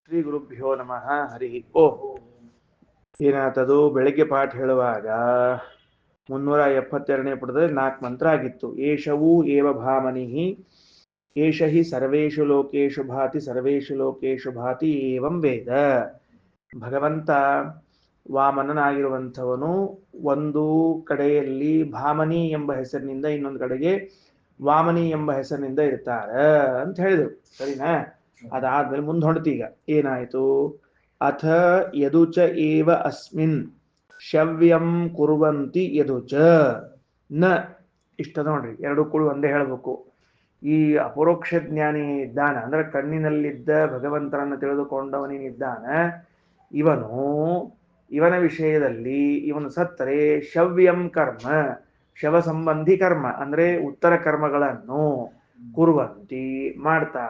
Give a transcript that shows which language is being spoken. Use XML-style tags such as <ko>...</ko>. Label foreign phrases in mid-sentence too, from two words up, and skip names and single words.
<sa>ಶ್ರೀ ಗುರುಭ್ಯೋ ನಮಃ ಹರಿ ಓಂ.</sa> <kn>ಏನಾತದು ಬೆಳಗ್ಗೆ ಪಾಠ ಹೇಳುವಾಗ 372ನೇ ಪುಟದಲ್ಲಿ 4 ಮಂತ್ರ ಆಗಿತ್ತು.</kn> <sa>ಏಷವೂ ಏವ ಭಾಮನಿಹಿ ಏಷ ಹಿ ಸರ್ವೇಷು ಲೋಕೇಶು ಭಾತಿ ಸರ್ವೇಷು ಲೋಕೇಶು ಭಾತಿ ಏವಂ ವೇದ.</sa> <kn>ಭಗವಂತ ವಾಮನನಾಗಿರುವಂಥವನು ಒಂದು ಕಡೆಯಲ್ಲಿ ಭಾಮನಿ ಎಂಬ ಹೆಸರಿನಿಂದ, ಇನ್ನೊಂದು ಕಡೆಗೆ ವಾಮನಿ ಎಂಬ ಹೆಸರಿನಿಂದ ಇರ್ತಾರೆ ಅಂತ ಹೇಳಿದರು. ಸರಿನಾ? ಅದಾದ್ಮೇಲೆ ಮುಂದೆ ಹೊಂಡ್ತೀಗ ಏನಾಯ್ತು?</kn> <sa>ಅಥ ಯದುಚ ಏವ ಅಸ್ಮಿನ್ ಶವ್ಯಂ ಕುರುವಂತಿ ಯದುಚ ನ.</sa> <kn>ಇಷ್ಟ ನೋಡ್ರಿ, ಎರಡು ಕೂಡ ಒಂದೇ ಹೇಳಬೇಕು. ಈ ಅಪರೋಕ್ಷ ಜ್ಞಾನಿ ಇದ್ದಾನ ಅಂದ್ರೆ ಕಣ್ಣಿನಲ್ಲಿದ್ದ ಭಗವಂತನನ್ನು ತಿಳಿದುಕೊಂಡವನೇನಿದ್ದಾನ, ಇವನ ವಿಷಯದಲ್ಲಿ ಇವನು ಸತ್ತರೆ</kn> <sa>ಶವ್ಯಂ ಕರ್ಮ,</sa> <kn>ಶವ ಸಂಬಂಧಿ ಕರ್ಮ ಅಂದ್ರೆ ಉತ್ತರ ಕರ್ಮಗಳನ್ನು ಕುರುವಂತಿ ಮಾಡ್ತಾರ.</kn>